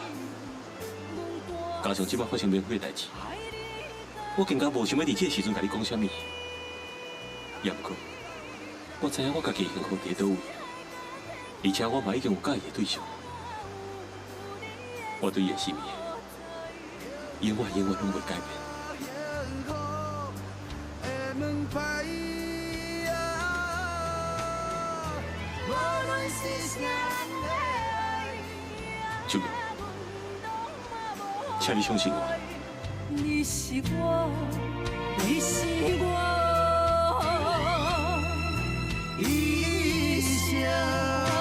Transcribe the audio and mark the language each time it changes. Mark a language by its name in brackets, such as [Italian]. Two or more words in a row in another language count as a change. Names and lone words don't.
[Min Nan Chinese] 加上即摆发生免火的代志，我更加无想要伫这个时阵甲你讲啥物。也毋过，我知影我家己幸福伫倒位。而且我嘛已经有介意的对象，我对伊的心意，永远拢袂改变。秋哥，请你相信我。你是我，你是我，一生。